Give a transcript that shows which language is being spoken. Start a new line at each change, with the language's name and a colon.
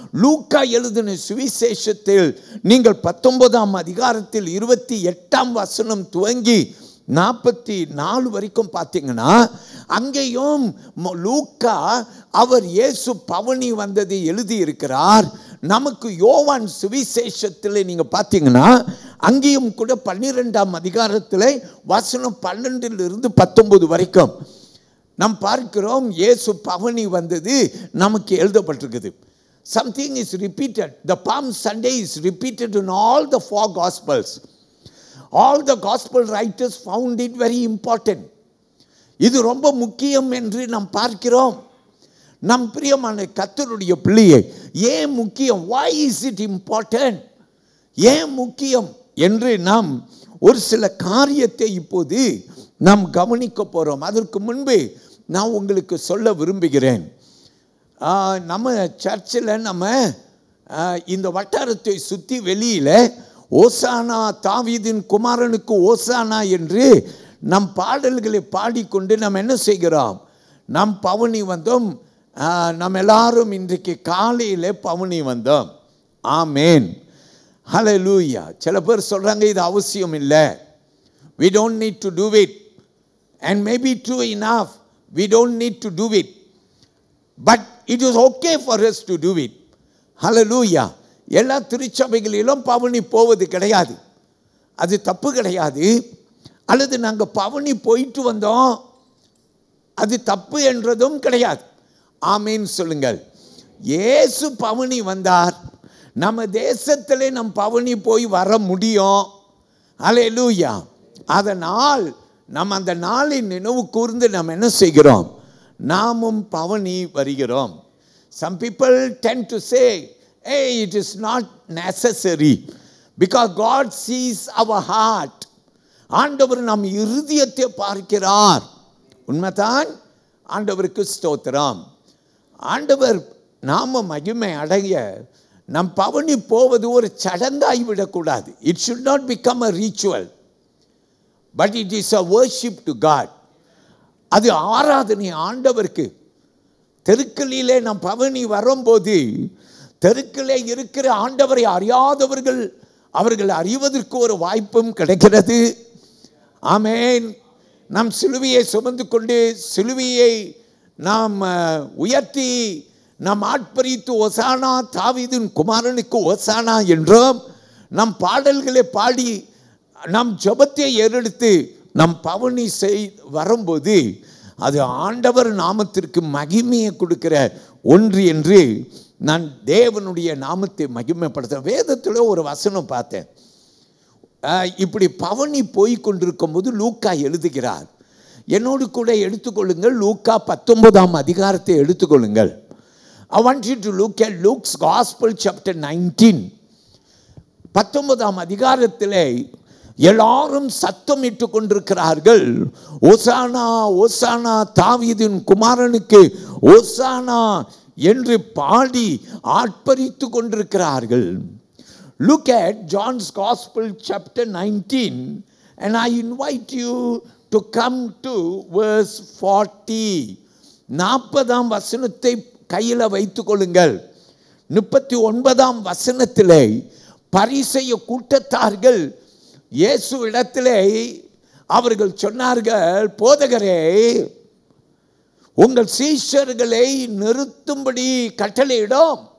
Tamil: லூக்கா எழுதின சுவிசேஷத்தில் நீங்கள் 19ஆம் அதிகாரத்தில் 28ஆம் வசனம் துவங்கி 44 வரைக்கும் பார்த்தீங்கன்னா அங்கேயும் லூக்கா அவர் இயேசு பவனி வந்ததை எழுதி இருக்கிறார். நமக்கு யோவான் சுவிசேஷத்தில் நீங்க பார்த்தீங்கன்னா அங்கேயும் கூட 12ஆம் அதிகாரத்தில் வசனம் 12லிருந்து 19 வரைக்கும் நாம் பார்க்கிறோம் இயேசு பவனி வந்தது நமக்கு எழுதப்பட்டிருக்குது.
English: Something is repeated. The Palm Sunday is repeated in all the 4 Gospels. All the Gospel writers found it very important.
Tamil: இது ரொம்ப முக்கியம் என்று நாம் பார்க்கிறோம். நம் பிரியமான கர்த்தருடைய பிள்ளையே, ஏன் முக்கியம்?
English: Why is it important?
Tamil: ஏன் முக்கியம் என்று நாம் ஒரு சில காரியத்தை இப்போது நாம் கவனிக்க போகிறோம். அதற்கு முன்பு நான் உங்களுக்கு சொல்ல விரும்புகிறேன். நம்ம சர்ச்சில் நம்ம இந்த வட்டாரத்தை சுற்றி வெளியில் ஓசானா, தாவீதின் குமாரனுக்கு ஓசானா என்று நம் பாடல்களை பாடிக்கொண்டு நாம் என்ன செய்கிறோம்? நம் பவனி வந்தோம். நம்ம எல்லாரும் இன்றைக்கு காலையில் பவனி வந்தோம். ஆமேன், ஹல்லேலூயா. சில பேர் சொல்கிறாங்க இது அவசியம் இல்லை,
English: we don't need to do it, and maybe true enough, we don't need to do it, but it is okay for us to do it.
Tamil: ஹல்லேலூயா. எல்லா திருச்சபைகளிலும் பவனி போவது கிடையாது, அது தப்பு கிடையாது. அல்லது நாங்கள் பவனி போயிட்டு வந்தோம், அது தப்பு என்றதும் கிடையாது. ஆமேன் சொல்லுங்கள். இயேசு பவனி வந்தார், நம்ம தேசத்திலே நம் பவனி போய் வர முடியும். ஹல்லேலூயா. அதனால் நம்ம அந்த நாளை நினைவு கூர்ந்து நாம் என்ன செய்கிறோம்? நாமும் பவனி வருகிறோம்.
English: Some people tend to say, hey, it is not necessary because God sees our heart.
Tamil: ஆண்டவர் நம் இருதயத்தை பார்க்கிறார். உண்மைதான், ஆண்டவருக்கு ஸ்தோத்திரம். ஆண்டவர் நாம மகிமை அடைய நம் பவனி போவது ஒரு சடங்காய் விடக்கூடாது.
English: It should not become a ritual, but it is a worship to God.
Tamil: அது ஆராதனை ஆண்டவருக்கு. தெருக்களிலே நம் பவனி வரும்போது தெருக்களே இருக்கிற ஆண்டவரை அறியாதவர்கள் அவர்கள் அறிவதற்கு ஒரு வாய்ப்பும் கிடைக்கிறது. ஆமேன். நம் சிலுவையை சுமந்து கொண்டு சிலுவையை நாம் உயர்த்தி நாம் ஆட்பரித்து ஓசானா, தாவீதின் குமாரனுக்கு ஓசானா என்றும் நம் பாடல்களை பாடி நம் ஜெபத்தை ஏறெடுத்து நம் பவனி வரும்போது அது ஆண்டவர் நாமத்திற்கு மகிமையை கொடுக்கிற ஒன்று என்று நான் தேவனுடைய நாமத்தை மகிமைப்படுத்த. வேதத்தில் ஒரு வசனம் பார்த்தேன். இப்படி பவனி போய் கொண்டிருக்கும் போது லூக்கா எழுதுகிறார். என்னோடு கூட எடுத்துக்கொள்ளுங்கள், லூக்கா 19ஆம் அதிகாரத்தை எடுத்துக்கொள்ளுங்கள்.
English: I want you to look at Luke's Gospel chapter 19.
Tamil: 19ஆம் அதிகாரத்திலே எல்லாரும் சத்தமிட்டு கொண்டிருக்கிறார்கள், ஓசானா ஓசானா தாவீதின் குமாரனுக்கு ஓசானா என்று பாடி ஆர்ப்பரித்து கொண்டிருக்கிறார்கள்.
English: Look at John's Gospel chapter 19 and I invite you to come to verse 40.
Tamil: 40ஆம் வசனத்தை கையில் வைத்துக் கொள்ளுங்கள். 39ஆம் வசனத்திலே பரிசேய கூட்டத்தார்கள் இயேசு இடத்திலே அவர்கள் சொன்னார்கள், போதகரே, உங்கள் சீஷர்களை நிறுத்தும்படி கட்டளையிடும்.